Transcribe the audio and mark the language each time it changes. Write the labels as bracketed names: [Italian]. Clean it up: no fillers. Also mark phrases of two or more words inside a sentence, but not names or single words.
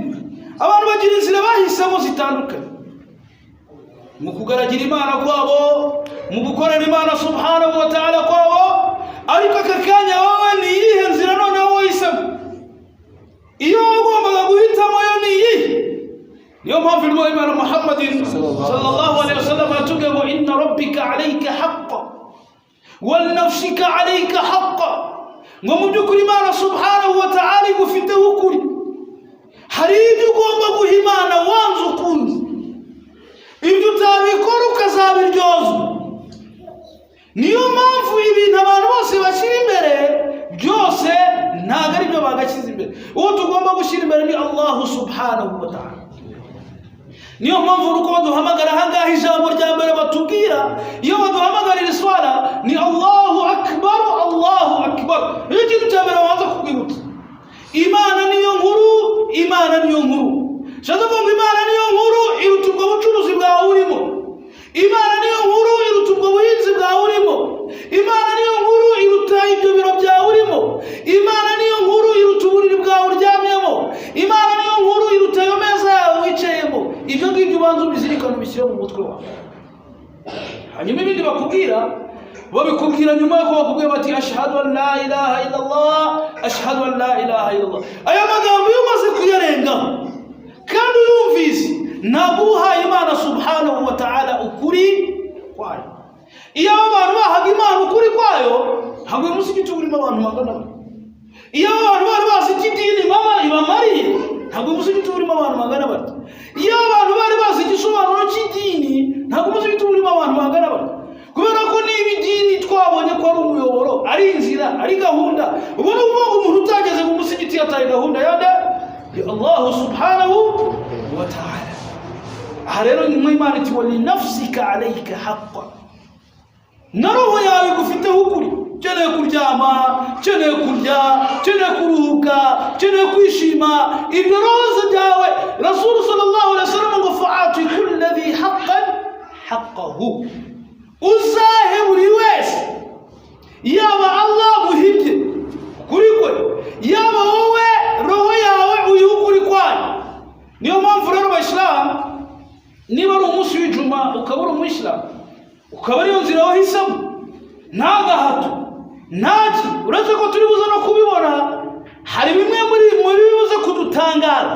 [Kinyarwanda] Abantu bagira inzira bahisemo zitandukanye mu kugaragira Imana kwabo, mu gukorera Imana [Arabic] سبحانه وتعالى [Kinyarwanda] kwabo. Ariko aka kanya wowe ni iyihe nzira none wowe wahisemo? Iyo wagombaga guhitamo yo ni iyihe? Niyo mpamvu Imana Muhammadin [Arabic] صلى الله عليه وسلم [Kinyarwanda] yatubwiye ngo [Arabic] إن ربك عليك حقا ولنفسك عليك حقا. [Kinyarwanda] Ngo mu by'ukuri Imana [Arabic] سبحانه وتعالى [Kinyarwanda] igufiteho ukuri. Hari ibyo ugomba guha Imana wanze ukunze, ibyo utabikora ukazabiryozwa. Niyo mpamvu ibintu abantu bose bashyira imbere byose ntabwo ari byo bagashyize imbere. Uwo tugomba gushyira imbere ni [Arabic] الله سبحانه وتعالى. [Kinyarwanda] Niyo mpamvu uko baduhamagara ahangaha ijambo rya mbere batubwira iyo baduhamagarira iswala ni [Arabic] الله أكبر، الله أكبر. [Kinyarwanda] Iyo kintu cya mbere babanza kukwibutsa, Imana niyo nkuru, Imana niyo nkuru. Shaza ngo Imana niyo nkuru iruta ubwo bucuruzi bwawe urimo. Imana niyo nkuru iruta ubwo buhinzi bwawe urimo. Imana niyo nkuru iruta ibyo biro byawe urimo. Imana niyo nkuru iruta uburiri bwawe uryamyemo. Imana niyo nkuru iruta ayo meza yawe wicayemo. Ibyo ngibyo ubanza ubizirikana ubishyire mu mutwe wawe. Hanyuma ibindi bakubwira babikubwira nyuma yuko bakubwiye bati [Arabic] أشهد أن لا إله إلا الله، أشهد أن لا إله إلا الله. [Kinyarwanda] Aya magambo iyo umaze kuyarengaho kandi uyumvise naguha Imana [Arabic] سبحانه وتعالى [Kinyarwanda] ukuri kwayo. Iyo abantu bahaga Imana ukuri kwayo ntabwo uyu musigiti urimo abantu magana. Iyo abantu bari bazi idini ibamariye ntabwo uyu musigiti urimo abantu magana bati. Iyo abantu bari bazi igisobanuro cy'idini ntabwo umusigiti urimo abantu magana bati. Kubera ko niba idini twabonye ko ari umuyoboro, ari inzira, ari gahunda, ubwo ni ukuvuga umuntu utageze mu musigiti yataye gahunda yande ya [Arabic] الله سبحانه وتعالى. [Kinyarwanda] Aha rero Imana iti [Arabic] و لنفسك عليك حقا, [Kinyarwanda] na roho yawe igufiteho ukuri. Ukeneye kuryama, ukeneye kurya, ukeneye kuruhuka, ukeneye kwishima, ibyo roho byawe [Arabic] رسول صلى الله عليه وسلم [Kinyarwanda] ngo [Arabic] فأعط كل ذي حق حقه, [Kinyarwanda] uzahe buri wese yaba Allah muhibye kuri kwe, yaba wowe roho yawe uyukuri kwayo. Niyo mpamvu rero Abayisilamu, niba ari umunsi w'Ijuma ukaba uri umuyisilamu, ukaba ariyo nzira wahisemo, nta gahato ntaki, uretse ko turi buze no kubibona hari bimwe muri bibuze kudutangara.